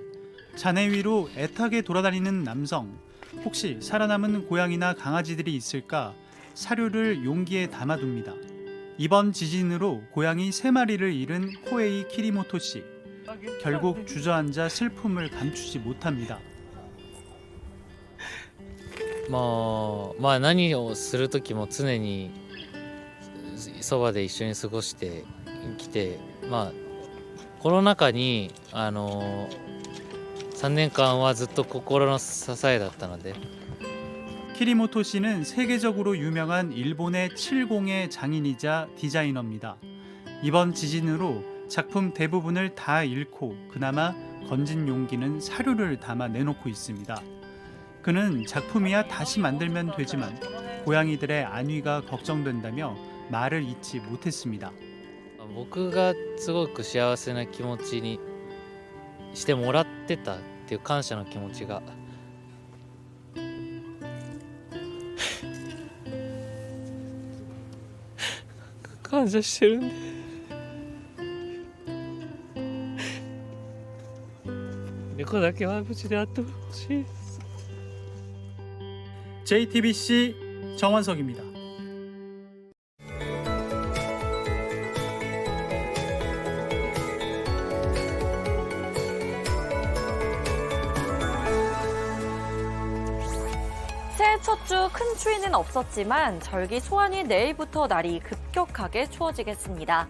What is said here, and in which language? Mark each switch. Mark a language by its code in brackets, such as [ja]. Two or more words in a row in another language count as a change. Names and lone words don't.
[ko] 잔해 위로 애타게 돌아다니는 남성. 혹시 살아남은 고양이나 강아지들이 있을까 사료를 용기에 담아둡니다. 이번 지진으로 고양이 3마리를 잃은 코에이 키리모토 씨. 결국 주저앉아 슬픔을 감추지 못합니다. [ja] 何をする時も常にそばで一緒に過ごしてきて、コロナ禍に3年間はずっと心の支えだったので。 [ko] 키리모토 씨는 세계적으로 유명한 일본의 칠공의 장인이자 디자이너입니다. 이번 지진으로 작품 대부분을 다 잃고 그나마 건진 용기는 사료를 담아 내놓고 있습니다. 그는 작품이야 다시 만들면 되지만 고양이들의 안위가 걱정된다며 말을 잇지 못했습니다. [ja] 僕がすごく幸せな気持ちにしてもらってたっていう感謝の気持ちが感謝してるんで猫だけは無事であってほしいです。 [ko] JTBC 정원석입니다. 새해 첫 주 큰 추위는 없었지만 절기 소환인 내일부터 날이 급격하게 추워지겠습니다.